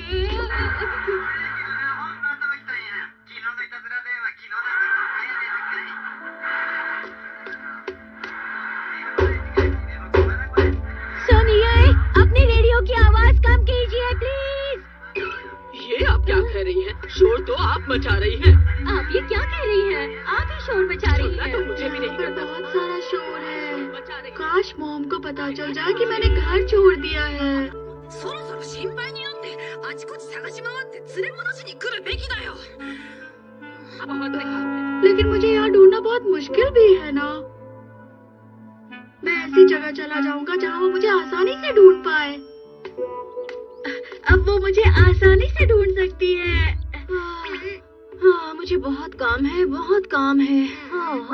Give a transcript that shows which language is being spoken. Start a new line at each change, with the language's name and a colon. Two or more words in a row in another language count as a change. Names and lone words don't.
Hindi: सुनिए, अपनी रेडियो की आवाज कम कीजिए प्लीज। ये आप क्या कह रही हैं? शोर तो आप मचा रही हैं। आप ये क्या कह रही हैं? आप ही शोर मचा रही सुनना हैं। तो मुझे भी नहीं पर करता। बहुत सारा शोर है। मचा रही हैं। काश मॉम को पता चल जाए कि मैंने घर छोड़ दिया है।
Japanese: そろそろ心配になってあちこち探し回って連れ戻しに来るべきだよ。
Hindi: बहुत बेकार है। लेकिन मुझे यहाँ ढूंढना बहुत मुश्किल भी है ना। मैं ऐसी जगह चला जाऊंगा जहाँ वो मुझे आसानी से ढूंढ पाए। अब वो मुझे आसानी से ढूंढ सकती है। हाँ, मुझे बहुत काम है, बहुत काम है।